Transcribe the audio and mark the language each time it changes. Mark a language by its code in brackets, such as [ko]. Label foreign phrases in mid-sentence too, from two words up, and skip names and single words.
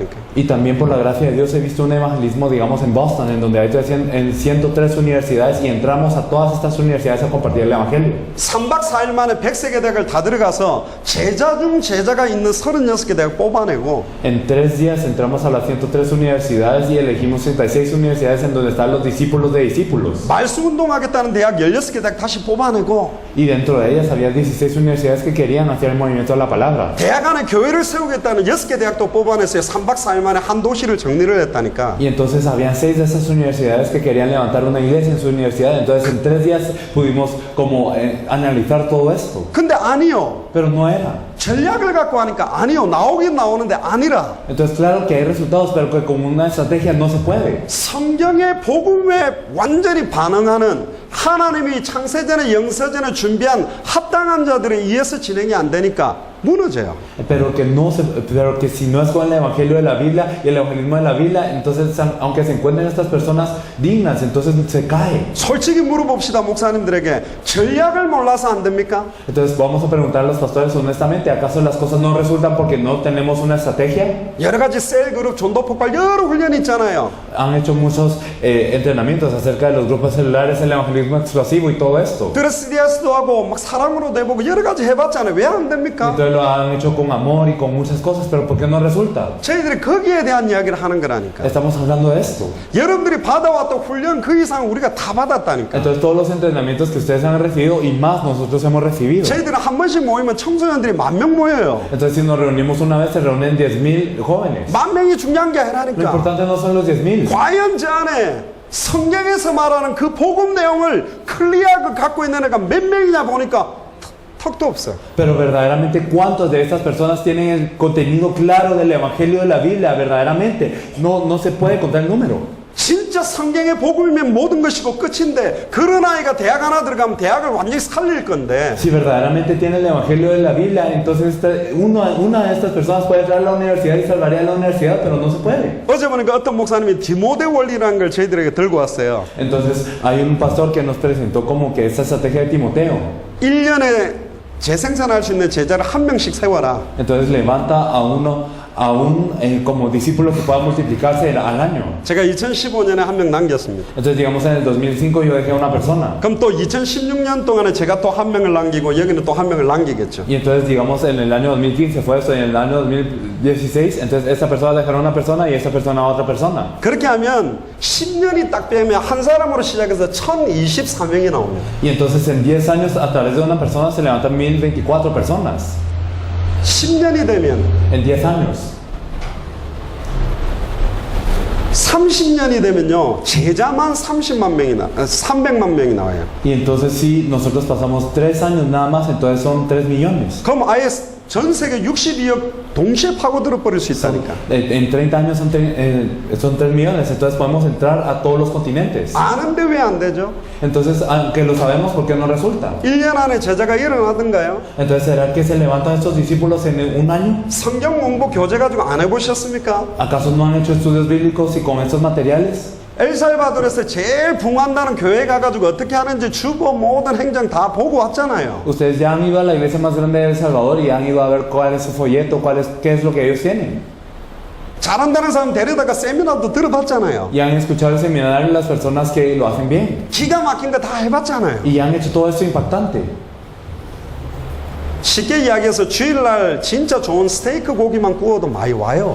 [es] Y también por la gracia de Dios he visto un evangelismo, digamos, en Boston, en donde hay en 103 universidades y entramos a todas estas universidades a compartir el evangelio. [ko] 3박 4일 만에 103개 대학을 다 들어가서 제자 중 제자가 있는 36개 대학 뽑아내고 [es] En 3 días entramos a las 103 universidades y elegimos 36 universidades en donde están los discípulos de discípulos. [ko] 말씀 운동하겠다는 대학 16개 대학 다시 뽑아내고 [es] Y dentro de ellas había 16 universidades que querían hacer el movimiento de la palabra. [ko] 대학 안에 교회를 세우겠다는 6개 대학도 뽑아냈어요. 3박 4일 만에 한 도시를 정리를 했다니까. [es] Y entonces habían 6 de esas universidades que querían levantar una iglesia en su universidad. Entonces en 3 días pudimos como analizar todo esto. [ko] 근데 아니요. [es] Pero no era. [ko] 전략을 갖고 하니까 아니요. 나오긴 나오는데 아니라. [es] Entonces claro que hay resultados, pero que con una estrategia no se puede. [ko] 성경의 복음에 완전히 반응하는 하나님이 창세전에 영세전에 준비한 합당한 자들에 의해서 진행이 안 되니까 무너져요. [es] pero que si no es con el evangelio de la Biblia y el evangelismo de la Biblia, entonces aunque se encuentren estas personas dignas, entonces se cae. [ko] 솔직히 물어봅시다, 목사님들에게. 전략을 몰라서 안 됩니까? [es] Entonces vamos a preguntar a los pastores honestamente, ¿acaso las cosas no resultan porque no tenemos una estrategia? [ko] 여러 가지 셀 그룹, 전도 폭발 여러 훈련이 있잖아요. [es] Han hecho muchos entrenamientos acerca de los grupos celulares, el evangelismo explosivo y todo esto. [ko] 드레스디아스도 하고 막 사랑으로 내보고 여러 가지 해봤잖아요. 왜 안 됩니까? [es] Entonces lo han hecho con amor y con muchas cosas, pero ¿por qué no resulta? [ko] 저희들이 거기에 대한 이야기를 하는 거라니까. [es] Estamos hablando de esto. [ko] 여러분들이 받아왔던 훈련 그 이상 우리가 다 받았다니까. [es] Entonces todos los entrenamientos que ustedes han recibido y más nosotros hemos recibido. [ko] 저희들은 한 번씩 모이면 청소년들이 10,000명 모여요. [es] Entonces si nos reunimos una vez se reúnen 10,000 jóvenes. [ko] 10,000명이 중요한 게 [es] Lo [ko] 아니라니까. [es] importante no son los 10,000. [ko] 과연 저 안에 성경에서 말하는 그 복음 내용을 클리어하게 갖고 있는 애가 몇 명이냐 보니까 턱도 없어. [es] Pero verdaderamente, ¿cuántas de estas personas tienen el contenido claro del Evangelio de la Biblia? Verdaderamente, no se puede contar el número. [ko] 진짜 성경의 복음이면 모든 것이고 끝인데 그런 아이가 대학 하나 들어가면 대학을 완전히 살릴 건데 [es] Si verdaderamente tiene el Evangelio de la Biblia, entonces una de estas personas puede entrar a la universidad y salvaría a la universidad, pero no se puede. [ko] 어제 보니까 어떤 목사님이 디모데 원리라는 걸 저희들에게 들고 왔어요. [es] Entonces, hay un pastor que nos presentó como que esta estrategia de Timoteo. [ko] 1년에 재생산할 수 있는 제자를 한 명씩 세워라. [es] Entonces, levanta a un como discípulo que pueda multiplicarse al año. [ko] 제가 2015년에 한 명 남겼습니다. [es] Entonces, digamos, en el 2005 yo dejé a una persona. [ko] 그럼 또 2016년 동안에 제가 또 한 명을 남기고 여기는 또 한 명을 남기겠죠. [es] Y entonces, digamos, en el año 2015 fue esto, y en el año 2016, entonces esta persona dejará a una persona y esta persona a otra persona. [ko] 그렇게 하면 10년이 딱 빼면 한 사람으로 시작해서 1024명이 나옵니다. [es] Y entonces en 10 años a través de una persona se levantan 1024 personas. [ko] 10년이 되면 [es] En 10 años. [ko] 30년이 되면요 제자만 300만 명이 나와요. [es] Y entonces si nosotros pasamos 3 años nada más, entonces son 3 millones. [ko] 그럼 아예 전 세계 62억 동시에 파고들어 버릴 수 있다니까. [es] En 30 años son 3 millones, entonces podemos entrar a todos los continentes. [ko] 아는데 왜 안 되죠? [es] Entonces, aunque lo sabemos, ¿por qué no resulta? [ko] 1년 안에 제자가 일어나던가요? [es] Entonces, ¿será que se levantan estos discípulos en un año? [ko] 성경 공부 교재 가지고 안 해보셨습니까? [es] ¿Acaso no han hecho estudios bíblicos y con estos materiales? [ko] 엘살바도르에서 제일 붕한다는 교회 가가지고 어떻게 하는지 주보 모든 행정 다 보고 왔잖아요. [es] Ustedes ya han ido a la iglesia más grande de El Salvador y han ido a ver cuál es su folleto, qué es lo que ellos tienen. [ko] 잘한다는 사람 데려다가 세미나도 들어봤잖아요. [es] Y han escuchado el seminario de las personas que lo hacen bien. [ko] 기가 막힌 거 다 해봤잖아요. [es] Y han hecho todo esto impactante. [ko] 쉽게 이야기해서 주일날 진짜 좋은 스테이크 고기만 구워도 많이 와요.